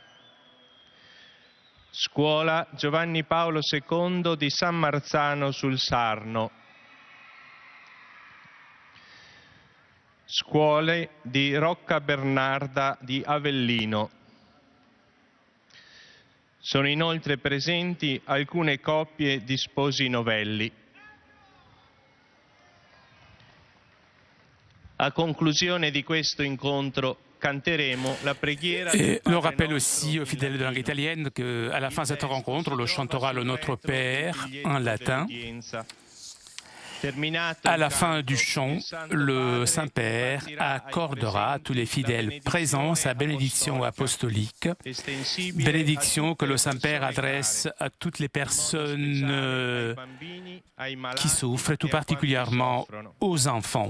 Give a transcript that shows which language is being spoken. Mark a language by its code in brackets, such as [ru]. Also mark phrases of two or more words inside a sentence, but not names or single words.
[it] Scuola Giovanni Paolo II di San Marzano sul Sarno, Scuole di Rocca Bernarda di Avellino. Sono inoltre presenti alcune coppie di sposi novelli. A conclusione di questo incontro canteremo la preghiera. [fr] Le rappelle aussi aux fidèles de langue italienne qu'à la fin de cette rencontre, on chantera le Notre Père en latin. À la fin du chant, le Saint-Père accordera à tous les fidèles présents sa bénédiction apostolique, bénédiction que le Saint-Père adresse à toutes les personnes qui souffrent, et tout particulièrement aux enfants.